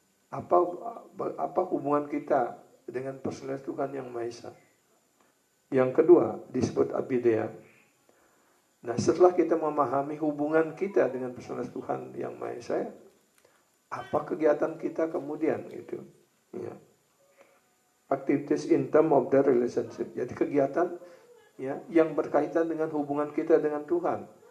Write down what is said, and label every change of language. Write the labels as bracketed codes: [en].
[id] Apa hubungan kita dengan personalitas Tuhan Yang Maha Esa? Yang kedua disebut abideya. Nah, setelah kita memahami hubungan kita dengan personalitas Tuhan Yang Maha Esa, apa kegiatan kita kemudian itu? Ya. [en] Activities in terms of the relationship. [id] Jadi kegiatan, ya, yang berkaitan dengan hubungan kita dengan Tuhan.